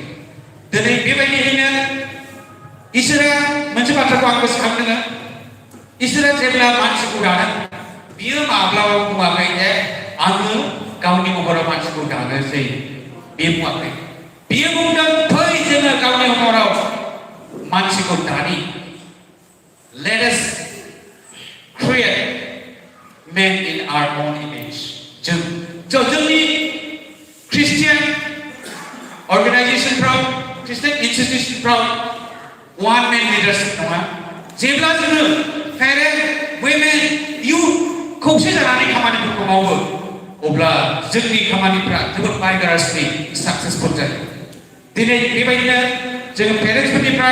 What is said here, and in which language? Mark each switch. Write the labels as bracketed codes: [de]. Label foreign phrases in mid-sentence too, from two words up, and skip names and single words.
[brx] दिनै बेबायदियैनो इसोरा मोनसे बाथ्राखौ आं गोसोखांदों इसोरा जेब्ला मानसिखौ दादों बियो माब्लाबाबो बुङाखै जे आङो गावनि महराव मानसिखौ दानोसै बे बुङाखै बियो बुंदों फै जोङो गावनि महराव मानसिखौ दानि [en] let us create man in our own image [brx] जोंनि [en] Christian organisation Christian institution one man leadership [brx] नङा जेब्ला जोङो [en] parent women [brx] इउथ खौसे जानानै खामानिफोरखौ मावो अब्ला जोंनि खामानिफ्रा जोबोद बायगारासनि साक्सेसफुल जायो दिनै बेबायदिनो जोङो पेरेन्टसफोरनिफ्राय